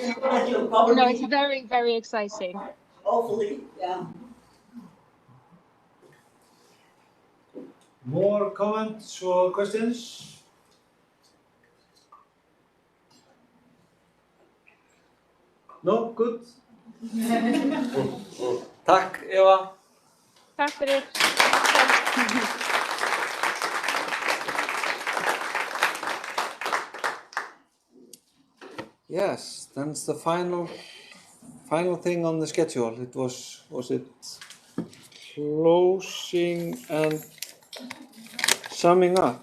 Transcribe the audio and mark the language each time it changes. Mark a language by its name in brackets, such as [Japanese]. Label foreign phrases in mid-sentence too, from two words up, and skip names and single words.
[English] No, it's very, very exciting. Hopefully, yeah. More comments or questions? No? Good? [Icelandic] Takk, Eva. Takk fyrir. [English] Yes, that's the final thing on the schedule. It was it closing and summing up?